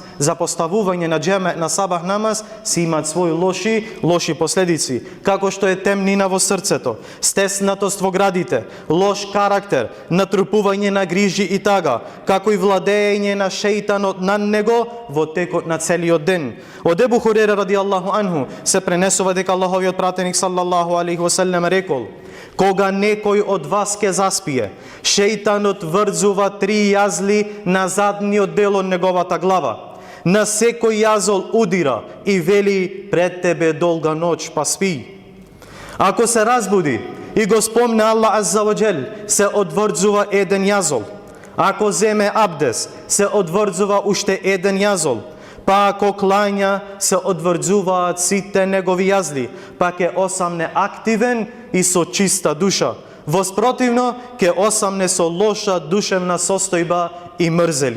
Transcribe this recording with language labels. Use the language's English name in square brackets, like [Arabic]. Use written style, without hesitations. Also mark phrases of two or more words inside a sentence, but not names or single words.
[Macedonian] Запоставување на џемает на сабах намаз си имаат своји лоши последици, како што е темнина во срцето, стеснатост во градите, лош карактер, натрупување на грижи и тага, како и владење на шејтанот над него во текот на целиот ден. Од Ебу Хурейра [Arabic] رضي الله عنه [Macedonian] се пренесува дека Аллаховиот пратеник [Arabic] صلى الله عليه وسلم [Macedonian] рекол: кога некој од вас ке заспие, шејтанот врзува 3 јазли на задниот дел од неговата глава. На секој јазол удира и вели: пред тебе долга ноќ, па спи. Ако се разбуди и го спомне Аллах [Arabic] عز وجل, [Macedonian] се одврзува еден јазол. Ако земе абдес, се одврзува уште еден јазол. Па ако клања, се одврзуваат сите негови јазли, па ке осамне активен и со чиста душа. Воспротивно, ке осамне со лоша душевна состојба и мрзелив.